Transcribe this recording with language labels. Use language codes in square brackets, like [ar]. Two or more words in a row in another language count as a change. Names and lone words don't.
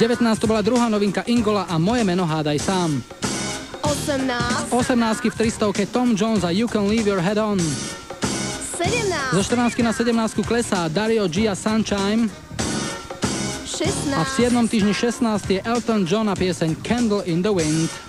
[sk] 19 to bola druhá novinka Ingola a Moje meno hádaj sám. 18. 18 v 300 Tom Jones a You Can Leave Your Head On. 17. Zo 14 na 17 klesá Dario G a Sunshine. 16. A v 7. týždni 16 je Elton John a pieseň Candle in the Wind.